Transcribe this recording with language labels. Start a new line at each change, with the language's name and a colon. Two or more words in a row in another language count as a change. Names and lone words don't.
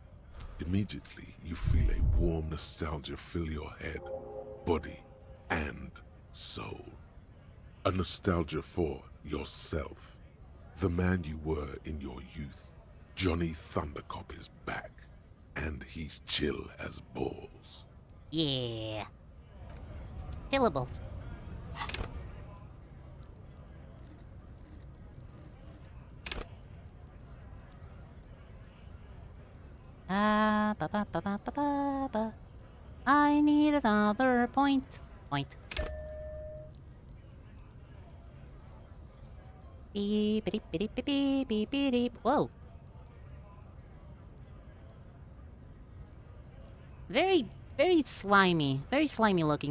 English: Immediately, you feel a warm nostalgia fill your head, body, and soul. A nostalgia for yourself. The man you were in your youth. Johnny Thundercop is back, and he's chill as balls. Yeah. Killables. Ba ba ba ba ba ba ba. I need another point. Point. Beep beep beep beep beep beep beep. Whoa. Very slimy. Very slimy looking.